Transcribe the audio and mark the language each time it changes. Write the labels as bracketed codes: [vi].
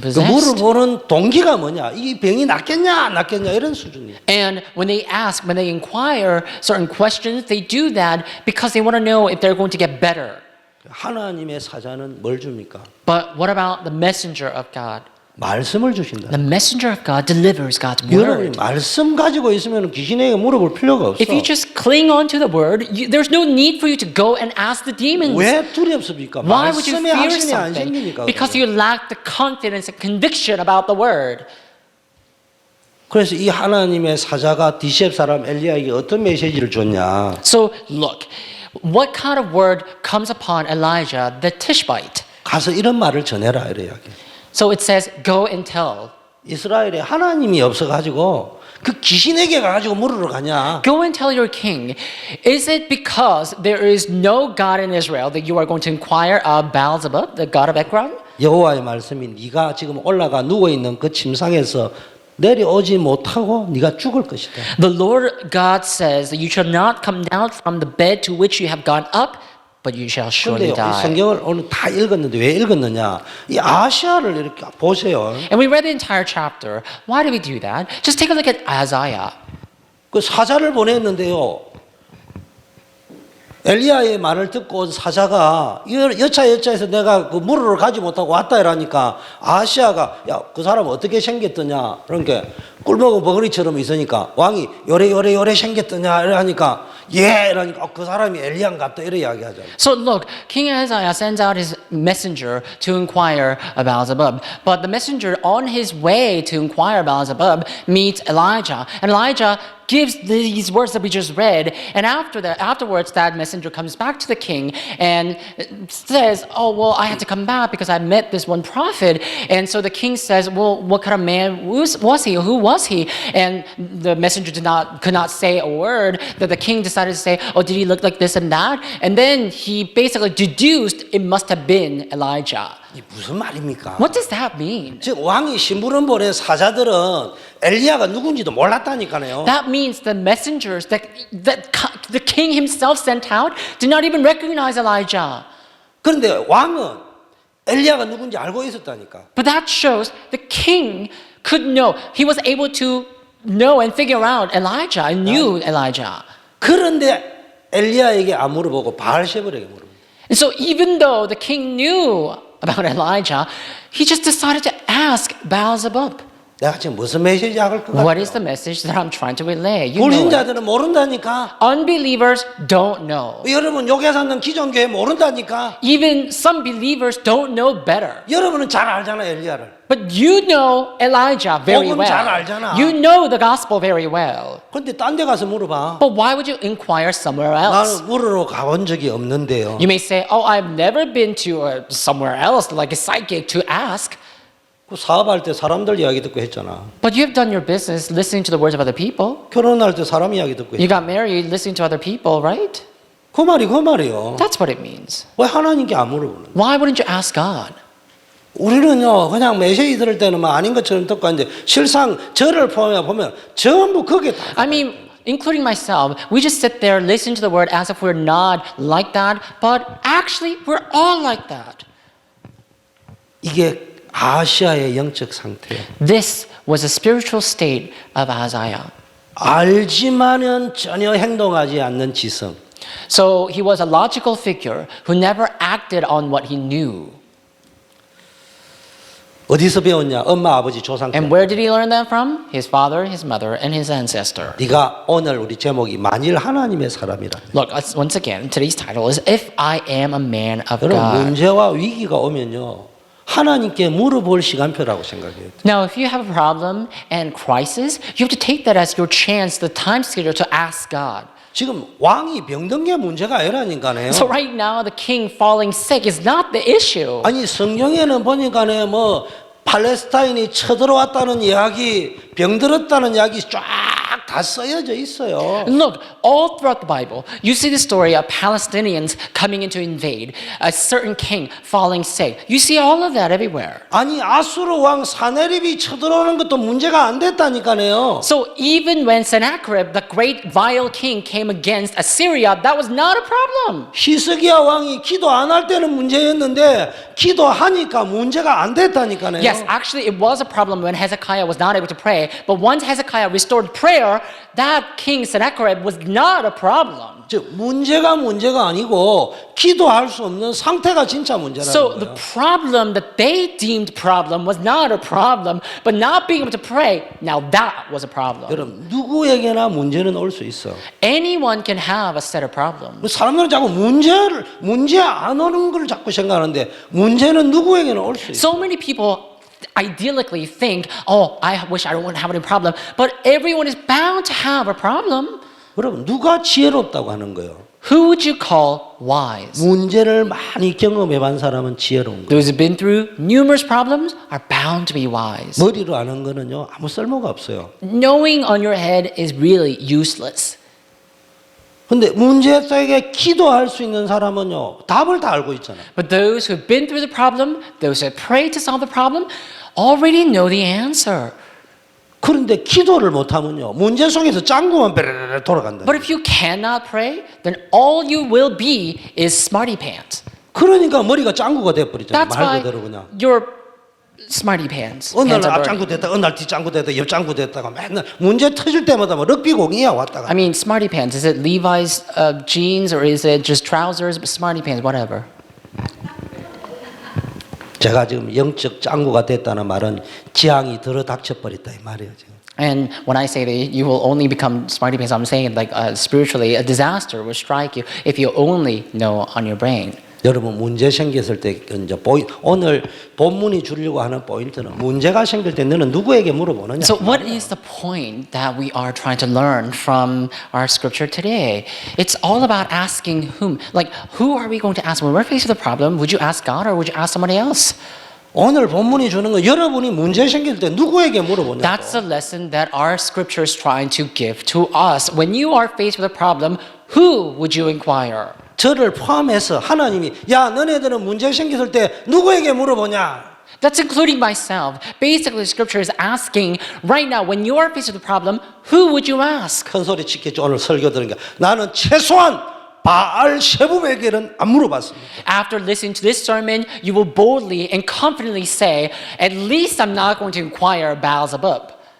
[ko] 그 [en] possessed. [ko] 물어보는 동기가 뭐냐? 이 병이 낫겠냐 안 낫겠냐 이런 수준이에요. [en] And when they ask, when they inquire certain questions, they do that because they want to know if they're going to get better. [ko] 하나님의 사자는 뭘 줍니까? [en] But what about the messenger of God? [ko] 말씀을 주신다. [en] The messenger of God delivers God's [ko] 여러분이 말씀 가지고 있으면 귀신에게 물어볼 필요가 없어. [en] If you just cling on to the word, there's no need for you to go and ask the demons. [ko] 왜 두렵습니까? [en] Why would you [ko] 말씀에 [en] fear [ko] 확신이 안 [en] something? [ko] 생기니까. [en] Because you lack the confidence and conviction about the word. [ko] 그래서 이 하나님의 사자가 디셉 사람 엘리야에게 어떤 메시지를 줬냐? [en] So look, what kind of word comes upon Elijah the Tishbite? [ko] 가서 이런 말을 전해라 이래 이야기. [en] So it says, go and tell. [ko] 이스라엘에 하나님이 없어가지고 그 귀신에게 가가지고 물으러 가냐? [en] Go and tell your king. Is it because there is no God in Israel that you are going to inquire of Baal-zebub, the god of Ekron? [ko] 여호와의 말씀이 네가 지금 올라가 누워 있는 그 침상에서 내려오지 못하고 네가 죽을 것이다. [en] The Lord God says that you shall not come down from the bed to which you have gone up, but you shall surely [ko] 그런데 이 [en] die. [ko] 성경을 오늘 다 읽었는데 왜 읽었느냐? 이 아시아를 이렇게 보세요. [en] And we read the entire chapter. Why do we do that? Just take a look at Isaiah. [ko] 그 사자를 보냈는데요. 엘리야의 말을 듣고 온 사자가 여차여차해서 내가 그 물으러 가지 못하고 왔다 이러니까 아시아가 야 그 사람 어떻게 생겼더냐 그러니까 꿀먹은 버거리처럼 있으니까 왕이 요래 생겼더냐 이러니까 예 이러니까 그 사람이 엘리야 같다 이래 이야기하잖아. [en] So look, King Isaiah sends out his messenger to inquire about Zebub. But the messenger on his way to inquire about Zebub meets Elijah. And Elijah gives these words that we just read. And afterwards, that messenger comes back to the king and says, oh, well, I had to come back because I met this one prophet. And so the king says, well, what kind of man was he? Who was he? And the messenger could not say a word. That the king decided to say, oh, did he look like this and that? And then he basically deduced it must have been Elijah. [ko] 이 무슨 말입니까? [en] What does that mean? [ko] 즉 왕이 심부름 보낸 사자들은 엘리야가 누군지도 몰랐다니까요. [en] That means the messengers that the king himself sent out did not even recognize Elijah. [ko] 그런데 왕은 엘리야가 누군지 알고 있었다니까. [en] But that shows the king could know. He was able to know and figure out Elijah and knew Elijah. [ko] 그런데 엘리야에게 안 물어보고 바알셰불에게 물어봅니다. [en] And so even though the king knew about Elijah, he just decided to ask Baal-zebub. [ko] 내가 지금 무슨 메시지 할것 [en] What is [ko] 같아요? [en] the message that I'm trying to relay? You know it. [ko] 불신자들은 모른다니까. [en] Unbelievers don't know. [ko] 여러분 요괴 사는 기존교회 모른다니까. [en] Even some believers don't know better. [ko] 여러분은 잘 알잖아 엘리야를. [en] But you know Elijah very [ko] 복음 잘 [en] well. [ko] 알잖아. [en] You know the gospel very well. [ko] 근데 딴 데 가서 물어봐. [en] But why would you inquire somewhere else? [ko] 나는 물으러 가본 적이 없는데요. [en] You may say, oh, I've never been to somewhere else, like a psychic, to ask. [ko] 그 사업할 때 사람들 이야기 듣고 했잖아. [en] But you've done your business listening to the words of other people. [ko] 결혼할 때 사람 이야기 듣고 [en] You [ko] 했잖아. [en] got married listening to other people, right? [ko] 그 말이요. [en] That's what it means. [ko] 왜 하나님께 안 물어보는? [en] Why wouldn't you ask God? [ko] 우리는요 그냥 메시지 들을 때는 뭐 아닌 것처럼 듣고 하는데 실상 저를 보면 전부 그게 다. [en] I mean, including myself, we just sit there listening to the word as if we're not like that, but actually we're all like that. [ko] 이게 아시아의 영적 상태예요. [en] This was a spiritual state of Isaiah. [ko] 알지만은 전혀 행동하지 않는 지성. [en] So he was a logical figure who never acted on what he knew. [ko] 어디서 배웠냐? 엄마, 아버지, 조상 때. [en] And where did he learn that from? His father, his mother, and his ancestor. [ko] 네가 오늘 우리 제목이 만일 하나님의 사람이라. [en] Look, once again, today's title is If I Am a Man of [ko] 여러분 [en] God. [ko] 문제와 위기가 오면요 하나님께 물어볼 시간표라고 생각해요. [en] Now, if you have a problem and crisis, you have to take that as your chance, the time schedule to ask God. [ko] 지금 왕이 병든 게 문제가 아니라니까요. [en] So right now, the king falling sick is not the issue. [ko] 아니 성경에는 보니까네 뭐 팔레스타인이 쳐들어왔다는 이야기, 병들었다는 이야기 쫙 다 쓰여져 있어요. [en] Look, all throughout the Bible, you see the story of Palestinians coming in to invade, a certain king falling sick. You see all of that everywhere. [ko] 아니 아수르 왕 사네립이 쳐들어오는 것도 문제가 안 됐다니까요. [en] So even when Sennacherib, the great vile king, came against Assyria, that was not a problem. [ko] 히스기야 왕이 기도 안 할 때는 문제였는데 기도하니까 문제가 안 됐다니까요. [en] Yes, actually, it was a problem when Hezekiah was not able to pray. But once Hezekiah restored prayer, that king Sennacherib was not a problem. [ko] 문제가 아니고 기도할 수 없는 상태가 진짜 문제라는 [en] So the [ko] 거예요. [en] problem that they deemed problem was not a problem, but not being able to pray, now that was a problem. [ko] 여러분 누구에게나 문제는 올 수 있어. [en] Anyone can have a set of problems. [ko] 사람들은 자꾸 문제 안 오는 걸 자꾸 생각하는데 문제는 누구에게나 올 수 있어. [en] So many people idyllically think, oh, I wish I don't have any problem, but everyone is bound to have a problem. [ko] 여러분 누가 지혜롭다고 하는 거예요? [en] Who would you call wise? [ko] 문제를 많이 경험해 본 사람은 지혜로운 거예요. [en] Those who've been through numerous problems are bound to be wise. [ko] 머리로 아는 거는요 아무 쓸모가 없어요. [en] Knowing on your head is really useless. [ko] 근데 문제 속에 기도할 수 있는 사람은요 답을 다 알고 있잖아요. [en] But those who've been through the problem, those who have prayed to solve the problem, already know the answer. [ko] 그런데 기도를 못하면요 문제 속에서 짱구만 베르르 돌아간다. [en] But if you cannot pray, then all you will be is smarty pants. [ko] 그러니까 머리가 짱구가 돼버리잖아요. [en] That's [ko] 말 [en] why [ko] 그대로 그냥. [en] you're smarty pants. [ko] 어느 날 [en] Pants are [ko] 앞짱구 [en] burning. [ko] 됐다, 어느 날 뒷짱구 됐다, 옆짱구 됐다가 맨날 문제 터질 때마다 뭐 럭비공이야 왔다가. [en] I mean, smarty pants. Is it Levi's jeans or is it just trousers? But smarty pants, whatever. [ko] 제가 지금 영적 짱구가 됐다는 말은 지향이 들어 닥쳐버렸다 이 말이에요 지금. [en] And when I say that you will only become smarty pants, I'm saying like spiritually, a disaster will strike you if you only know on your brain. [ko] 여러분 문제 생겼을 때 이제 오늘 본문이 주려고 하는 포인트는 문제가 생길 때 너는 누구에게 물어보느냐. [en] So what is the point that we are trying to learn from our scripture today? It's all about asking whom. Like, who are we going to ask? When we're faced with a problem, would you ask God or would you ask somebody else? [ko] 오늘 본문이 주는 건 여러분이 문제 생길 때 누구에게 물어보냐. [en] That's the lesson that our scripture is trying to give to us. When you are faced with a problem, who would you inquire? [ko] 저를 포함해서 하나님이 야 너네들은 문제 생겼을 때 누구에게 물어보냐. [en] That's including myself. Basically, scripture is asking right now, when you are faced with a problem, who would you ask? [ko] 큰 소리 치겠죠. 오늘 설교 들으니까 나는 최소한 바알 셰부에게는 안 물어봤습니다. [en] After listening to this sermon, you will boldly and confidently say, at least I'm not going to inquire Baal-zebub.